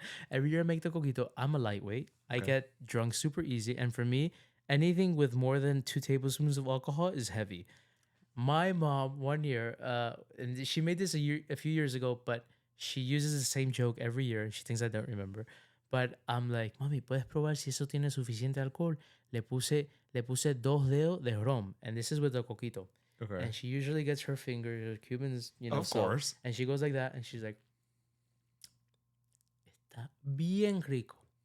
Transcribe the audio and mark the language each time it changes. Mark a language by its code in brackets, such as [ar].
[en] Every year I make the coquito, I'm a lightweight. I get drunk super easy. And for me, anything with more than 2 tablespoons of alcohol is heavy. My mom one year, and she made this a few years ago, but she uses the same joke every year. She thinks I don't remember. But I'm like, [es] "Mami, ¿puedes probar si eso tiene suficiente alcohol?" Le puse 2 dedos de rum. [en] And this is with the coquito. Okay. And she usually gets her fingers, Cubans, Of course. And she goes like that, and she's like, [es] "Está bien rico.